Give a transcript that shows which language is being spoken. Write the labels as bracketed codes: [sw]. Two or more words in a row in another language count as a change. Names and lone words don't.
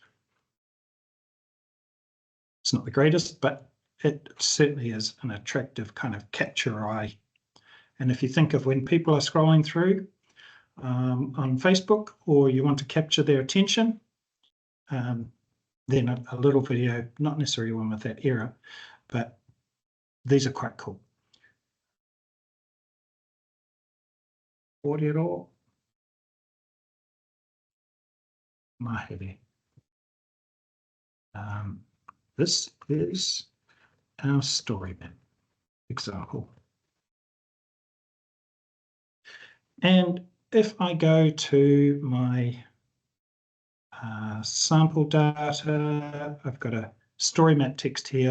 [en] It's not the greatest, but it certainly is an attractive kind of catch your eye. And if you think of when people are scrolling through on Facebook, or you want to capture their attention, then a little video, not necessarily one with that error, but these are quite cool. [mi] Kōrero ā-Mahere. [en] This is our story map example. And if I go to my sample data, I've got a story map text here.